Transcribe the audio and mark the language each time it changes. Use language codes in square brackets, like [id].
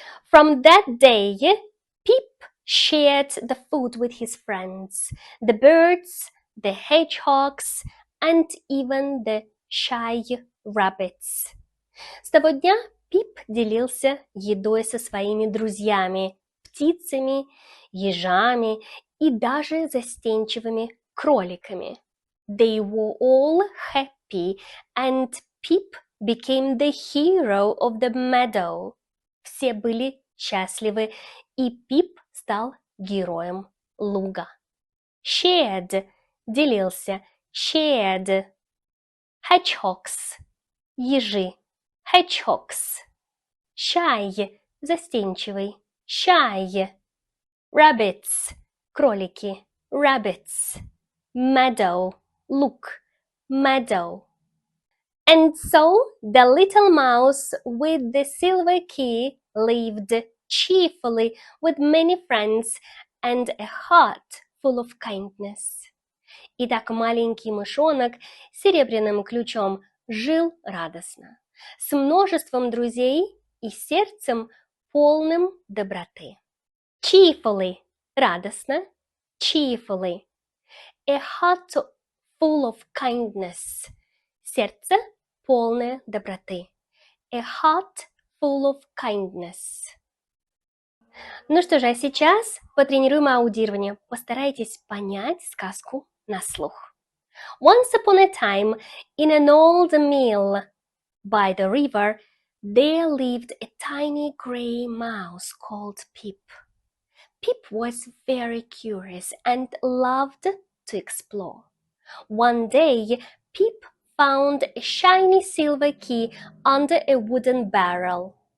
[en] From that day, Pip shared the food with his friends. The birds, the hedgehogs, and even the shy rabbits. [ru] С того дня Пип делился едой со своими друзьями, птицами, ежами и даже застенчивыми кроликами. [en] They were all happy, and Pip became the hero of the meadow. [ru] Все были счастливы, и Пип стал героем луга. [en] Shared – [ru] делился, [en] shared. Hedgehogs – [ru] ежи, [en] hedgehogs. Shy – [ru] застенчивый, [en] shy. Rabbits – [ru] кролики, [en] rabbits. Meadow – [ru] луг, [en] meadow. And so the little mouse with the silver key lived cheerfully with many friends and a heart full of kindness. [ru] Итак, маленький мышонок с серебряным ключом жил радостно, с множеством друзей и сердцем полным доброты. [en] Cheerfully – [ru] радостно, [en] cheerfully. A heart full of kindness – [ru] сердце полное доброты. [en] A heart full of kindness. [ru] Ну что же, а сейчас потренируем аудирование. Постарайтесь понять сказку на слух. [en] Once upon a time, in an old mill by the river, there lived a tiny grey mouse called Pip. Pip was very curious and loved to explore. One day, Pip found a shiny silver key under a wooden barrel.